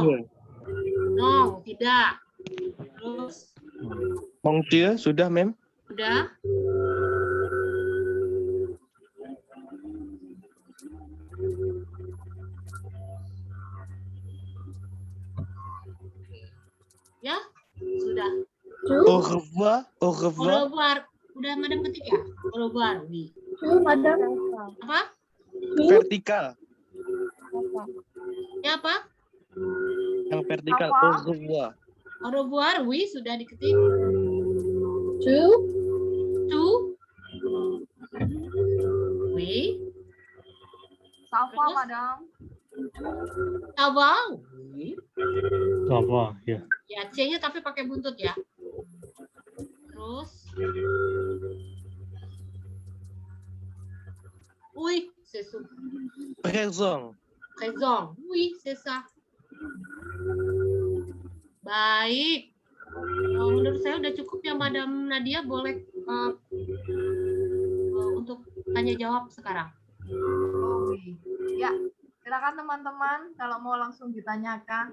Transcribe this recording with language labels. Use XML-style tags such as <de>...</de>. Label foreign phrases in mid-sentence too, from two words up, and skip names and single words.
<id>Nong. Tidak. Terus? Monsieur, sudah, Mem? Udah? Ya? Sudah.</id> <fr>Au revoir. Au Au revoir. revoir.</fr> <id>Udah madam ketik ya?</id> <fr>Au revoir. Oui.</fr> <id>Madam. Apa? Vertikal. Ya apa? Yang vertikal. Apa?</id> <fr>Au revoir. Au revoir. Oui,</fr> <id>sudah diketik.</id> <fr>Tu. Oui.</fr> <id>Safa, Terus? madam.</id> <fr>Ça va? Oui. Ça va. Yeah.</fr> <id>Ya, C-nya tapi pakai buntut ya. Terus.</id> <fr>Oui, c'est ça. Présent. Présent. Oui, c'est ça.</fr> <id>Baik. Menurut saya udah cukup ya, Madam Nadia. Boleh untuk tanya jawab sekarang.</id> <fr>Oh, oui.</fr> <id>Ya, silakan teman-teman kalau mau langsung ditanyakan.</id>